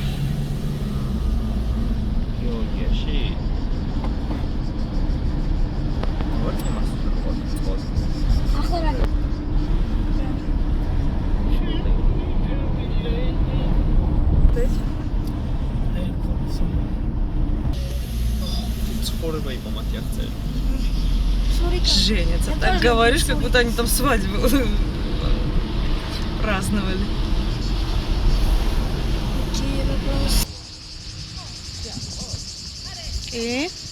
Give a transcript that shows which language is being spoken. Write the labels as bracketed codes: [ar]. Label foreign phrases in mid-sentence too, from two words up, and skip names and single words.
[ka] გეოლოგიაში ვარ იმას ახლა რა? ცხოვრება იყო მათი აღწერილი. [ru] Женя, ты так говоришь, как будто они там свадьбу праздновали. И?